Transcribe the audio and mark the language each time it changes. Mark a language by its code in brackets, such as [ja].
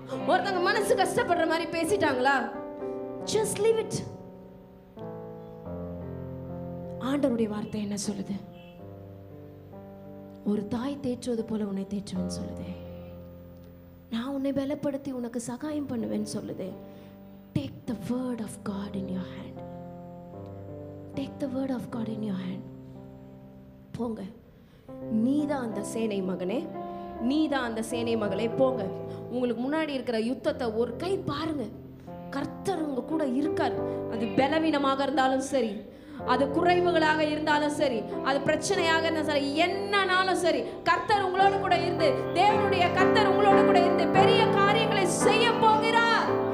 [ta] ஒருத்தங்க மனசு கஷ்டப்படுற மாதிரி பேசிட்டாங்களா, [en] just leave it. [ta] ஆண்டவருடைய வார்த்தை என்ன சொல்லுது? ஒரு தாய் தேற்றுவது போல உன்னை தேற்றுவேன்னு சொல்லுது. நான் உன்னை பலப்படுத்தி உனக்கு சகாயம் பண்ணுவேன்னு சொல்லுது. [en] Take the word of God in your hand. Take the word of God in your hand. [ta] போங்க, நீதான் அந்த சேனை மகனே, நீதான் அந்த சேனை மகளே. போங்க, உங்களுக்கு முன்னாடி இருக்கிற யுத்தத்தை ஒரு கை பாருங்க. கர்த்தர் உங்க கூட இருக்கார். அது பலவீனமாக இருந்தாலும் சரி, அது குறைவுகளாக இருந்தாலும் சரி, அது பிரச்சனையாக இருந்தாலும் சரி, என்னன்னாலும் சரி, கர்த்தர் உங்களோட கூட இருந்து, தேவனுடைய கர்த்தர் உங்களோட கூட இருந்து பெரிய காரியங்களை செய்ய போகிறார்.